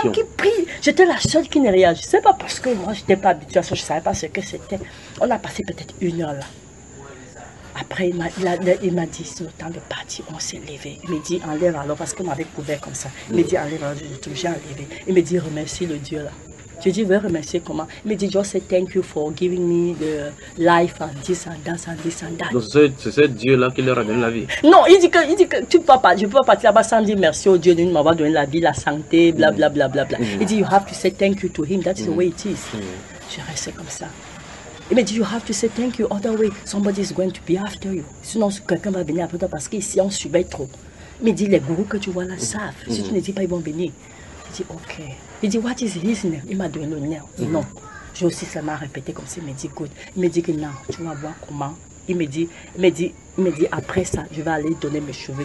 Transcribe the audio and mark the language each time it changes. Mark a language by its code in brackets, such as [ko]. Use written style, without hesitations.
[fr] Les gens qui prient. J'étais la seule qui ne réagissait pas parce que moi, je n'étais pas habituée à ça. Je ne savais pas ce que c'était. On a passé peut-être une heure là. Après, il m'a dit, c'est le temps de partir, on s'est levé. Il m'a dit, enlève alors, parce qu'on m'avait couvert comme ça. Il m'a dit, enlève alors, j'ai enlevé. Il m'a dit, remercie le Dieu là. Je dis, je vais remercier comment? Il m'a dit, [en] just say thank you for giving me the life and this and that and this and that. [fr] Donc c'est Dieu là qui leur a donné la vie? Non, il dit que tu ne peux pas, je ne peux pas partir là-bas sans dire merci au Dieu de m'avoir donné la vie, la santé, blablabla. Il dit, [en] you have to say thank you to him, that's the way it is. [fr] Je reste comme ça. Il m'a dit, [en] you have to say thank you, other way, somebody is going to be after you. [fr] Sinon, quelqu'un va venir après toi parce qu'ici, on subit trop. Il m'a dit, les gourous que tu vois là savent. Si tu ne dis pas, ils vont venir. J'ai dit, ok. Il dit, [en] what is his name? [fr] Il m'a donné le nom. Non. J'ai aussi seulement répété comme ça. Il m'a dit, écoute. Il m'a dit que non, tu vas voir comment. Il m'a dit, après ça, je vais aller donner mes cheveux.